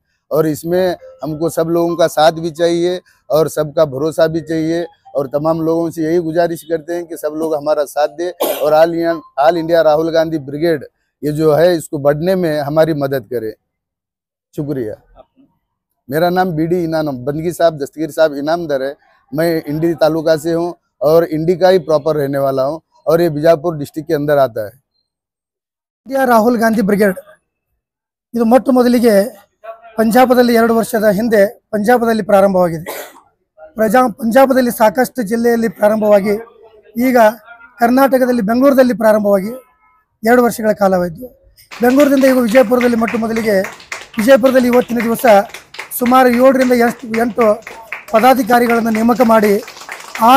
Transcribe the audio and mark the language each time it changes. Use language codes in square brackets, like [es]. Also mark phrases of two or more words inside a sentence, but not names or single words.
[hi] और इसमें हमको सब लोगों का साथ भी चाहिए और सबका भरोसा भी चाहिए और तमाम लोगों से यही गुजारिश करते हैं कि सब लोग हमारा साथ दें और ऑल इंडिया राहुल गांधी ब्रिगेड ये जो है इसको बढ़ने में हमारी मदद करें। शुक्रिया। मेरा नाम बीडी इनाम बंदगी साहब दस्तगीर साहब इनामदार है। मैं इंडी तालुका से हूँ और इंडी का ही प्रॉपर रहने वाला हूँ और ये बीजापुर डिस्ट्रिक्ट के अंदर आता है। [kn] इंडिया राहुल गांधी ब्रिगेड ಇದು ಮೊಟ್ಟ ಮೊದಲಿಗೆ ಪಂಜಾಬದಲ್ಲಿ 2 ವರ್ಷದ ಹಿಂದೆ ಪಂಜಾಬದಲ್ಲಿ ಪ್ರಾರಂಭವಾಗಿದೆ. ಪಂಜಾಬದಲ್ಲಿ ಸಾಕಷ್ಟು ಜಿಲ್ಲೆಯಲ್ಲಿ ಪ್ರಾರಂಭವಾಗಿ ಈಗ ಕರ್ನಾಟಕದಲ್ಲಿ ಬೆಂಗಳೂರಲ್ಲಿ ಪ್ರಾರಂಭವಾಗಿ 2 ವರ್ಷಗಳ ಕಾಲವಾಯಿತು. ಬೆಂಗಳೂರಿನಿಂದ ಈಗ ವಿಜಯಪುರದಲ್ಲಿ ಮೊಟ್ಟ ಮೊದಲಿಗೆ ವಿಜಯಪುರದಲ್ಲಿ ಇವತ್ತಿನ ದಿವಸ ಸುಮಾರು 7 ರಿಂದ 8 ಪದಾಧಿಕಾರಿಗಳನ್ನು ನೇಮಕ ಮಾಡಿ ಆಲ್